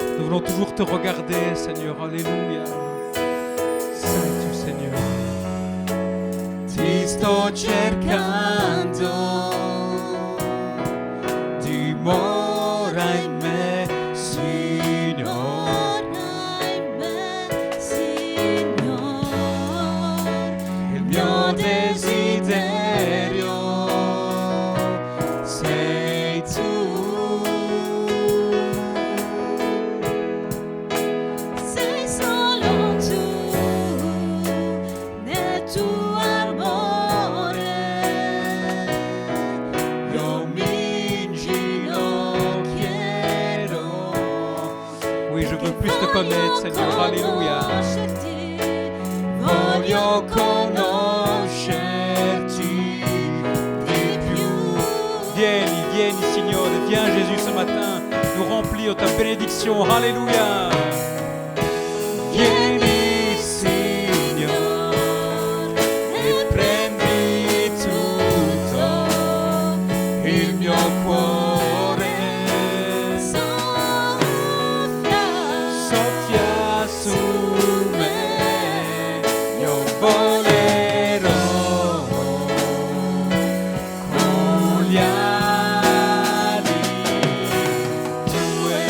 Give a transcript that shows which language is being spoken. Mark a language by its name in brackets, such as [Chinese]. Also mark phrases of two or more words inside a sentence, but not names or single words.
[French] voulons toujours te regarder, Seigneur. Alléluia. Saint es-tu, Seigneur. [Italian] Ti sto cercando, dimora in me, Signore. Il mio desiderio sei tu. Sei solo tu, nel tuo amore Io mi inginocchierò. [French] Oui, je veux plus te connaître, Seigneur. Alléluia. [Italian] Voglio conoscerti di più. Vieni, vieni, Signore. [French] Viens, Jésus, ce matin, nous remplir de ta bénédiction. Alléluia. [Italian] Vieni, Signore, e prendi tutto il mio cuore. Soffia su me, io volerò con gli ali tue.